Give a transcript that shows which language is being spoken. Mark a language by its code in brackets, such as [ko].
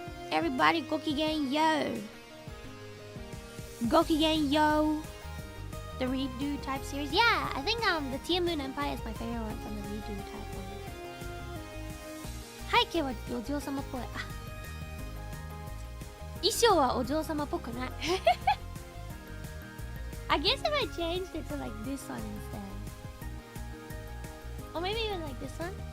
[en] Everybody [ja] gokigen yo. Gokigen yo. [en] The redo type series. Yeah, I think the Moon Empire is my favorite one from the redo type one. [ja] 背景はお嬢様っぽい。あ、衣装はお嬢様っぽくない。 [en] I guess if I changed it to like this one instead. Or maybe even like this one.